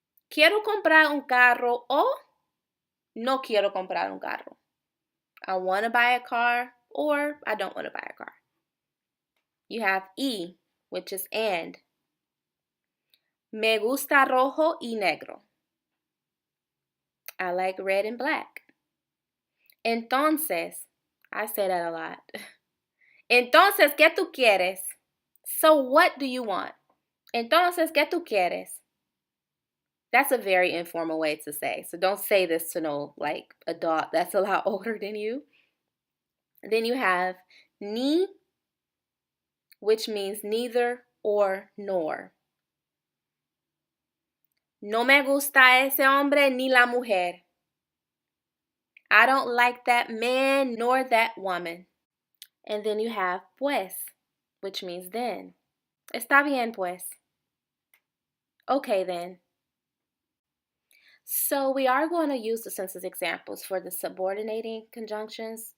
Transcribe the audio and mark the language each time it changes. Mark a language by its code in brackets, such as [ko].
[es] Quiero comprar un carro o no quiero comprar un carro. [en] I want to buy a car or I don't want to buy a car. You have y, which is and. [es] Me gusta rojo y negro. [en] I like red and black. Entonces, I say that a lot. [es] Entonces, ¿qué tú quieres? [en] So what do you want? [es] Entonces, ¿qué tú quieres? [en] That's a very informal way to say. So don't say this to no like adult that's a lot older than you. Then you have ni, which means neither or nor. [es] No me gusta ese hombre ni la mujer. [en] I don't like that man nor that woman. And then you have pues, which means then. [es] Está bien pues. [en] Okay then. So we are going to use the sentence examples for the subordinating conjunctions.